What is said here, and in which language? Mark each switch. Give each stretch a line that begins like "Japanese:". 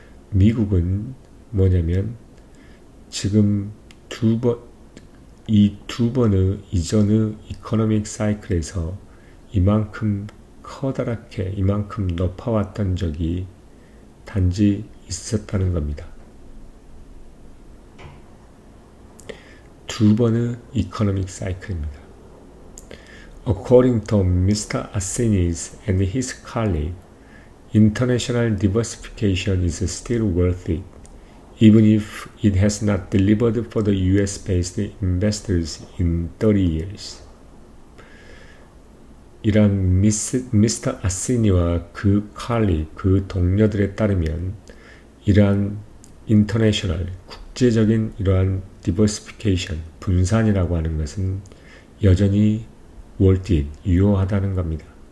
Korean: 미국은 뭐냐면 지금 이 두 번의 이전의 이코노믹 사이클에서 이만큼 커다랗게 이만큼 높아왔던 적이 단지 있었다는 겁니다. 두 번의 이코노믹 사이클입니다.
English: According to Mr. Arsenis and his colleague, international diversification is still worth it, even if it has not delivered for the US-based investors in 30 years.
Korean: 이런 미스터 아시니와 그 동료들에 따르면 이러한 인터내셔널, 국제적인 이러한 디버시피케이션, 분산이라고 하는 것은 여전히 유효하다는 겁니다.